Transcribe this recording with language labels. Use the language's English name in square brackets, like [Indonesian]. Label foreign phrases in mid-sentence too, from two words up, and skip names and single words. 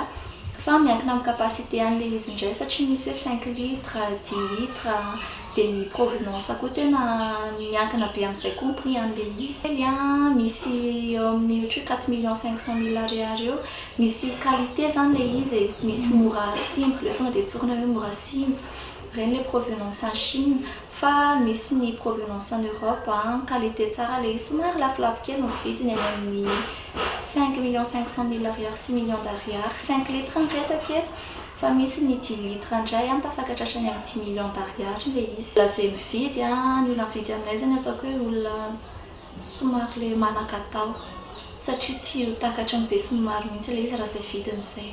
[Malagasy] Fa miankina amin'ny capacité an'ilay izy indray satria misy hoe 5 litres, 10 litres, dia ny provenance koa tena miankina be amin'izay koa ny prix an'ilay izy. Misy eo amin'ny 4 millions 500 000 ariary eo, misy qualité zany ilay izy, misy mora simple, le tonga dia tsorina hoe mora simple, reny ilay [French] provenance en Chine, [Malagasy] fa misy ny [French] provenance en Europe, [Malagasy] qualité tsara ilay izy, somary lafolafo kely ny vidiny any amin'ny 5 millions 500 000 ariary, [French] 6 millions d'ariary, [Malagasy] 5 litres ny resaka eto. Fa misy ny 10 litres indray tafakatra hatrany amin'ny [French] 10 millions d'ariary [Malagasy] ilay izy. Izay mividy, ny olona mividy aminay zany ataoko hoe olona somary le manan-katao, satria tsy ho takatra ny be sy ny maro mihitsy ilay izy raha izay vidin'izay.